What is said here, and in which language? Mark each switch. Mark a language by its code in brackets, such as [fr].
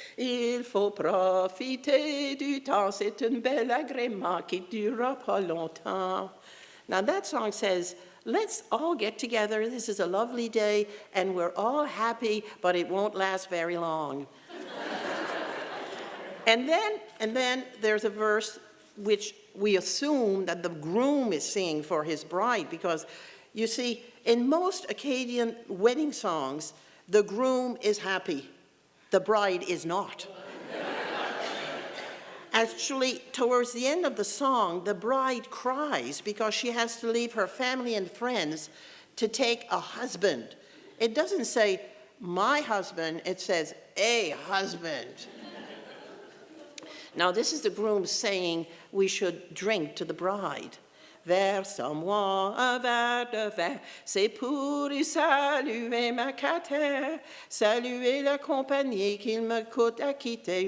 [fr] Il faut profiter du temps, c'est un bel agrément qui durera pas longtemps. [en] Now that song says, let's all get together, this is a lovely day, and we're all happy, but it won't last very long. And then there's a verse which we assume that the groom is singing for his bride, because you see, in most Acadian wedding songs, the groom is happy, the bride is not. Actually, towards the end of the song, the bride cries because she has to leave her family and friends to take a husband. It doesn't say, my husband, it says, a husband. Now, this is the groom saying we should drink to the bride. [fr] Verse-moi un verre de vin, c'est pour y saluer ma Cater, saluer la compagnie qu'il me coûte à quitter.